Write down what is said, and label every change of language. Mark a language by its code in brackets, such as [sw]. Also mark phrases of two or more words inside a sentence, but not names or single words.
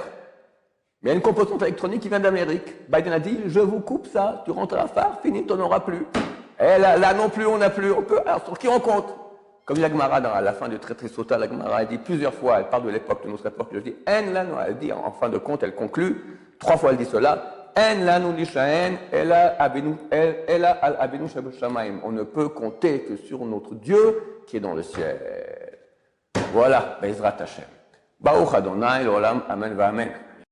[fr] Mais il y a une composante électronique qui vient d'Amérique. Biden a dit, je vous coupe ça, tu rentres à phare, fini, tu n'en auras plus. Et là non plus, on n'a plus. Alors sur qui on compte? Comme dit la Gemara à la fin du traité Sota, la Gemara elle dit plusieurs fois, elle parle de l'époque de notre époque, elle dit, elle dit en fin de compte, elle conclut, 3 fois elle dit cela, [he] אין לנו להישען, אלא על אבינו שבשמיים. [fr] On ne peut compter que sur notre Dieu qui est dans le ciel. Voilà, [he] בעזרת השם. ברוך אדוני לעולם, אמן ואמן.